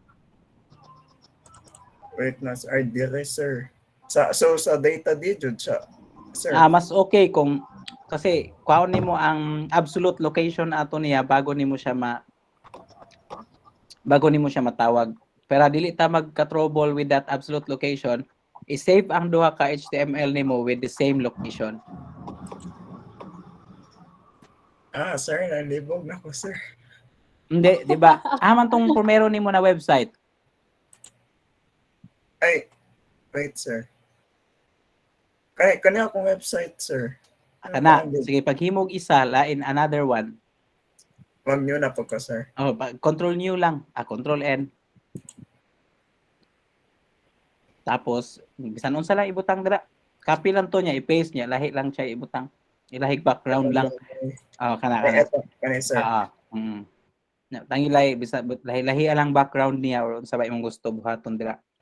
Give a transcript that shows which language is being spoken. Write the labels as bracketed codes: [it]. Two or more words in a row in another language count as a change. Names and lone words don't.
[ceb] Wait na, sir. Ay, dili, sir. Sa data di jud siya, sir. Mas okay kung kasi kuhaon nimo ang [en] absolute location [ceb] ato niya bago nimo siya matawag. Pero dili ta magka-trouble [en] with that absolute location. [ceb] I-save ang duha ka HTML nimo [en] with the same location. [ceb] Sir, nalibog na ko, sir. [tl] Hindi, di ba? [ceb] Man tong primero nimo na website. Ay, wait, sir. Kanya akong website, sir. Kana, sige paghimog isa, lain [en] another one. [tl] Wag nyo na po ko, sir. [en] Control new lang. Control N. [ceb] Tapos, bisan unsa lang ibutang dira. Copy lang to niya, i-paste niya, lahi lang siya ibutang. Ilahig background lang. Kana. Kani, sir. Tangi lahi, bisa lahi lang background niya or unsa ba imong gusto buhaton dira.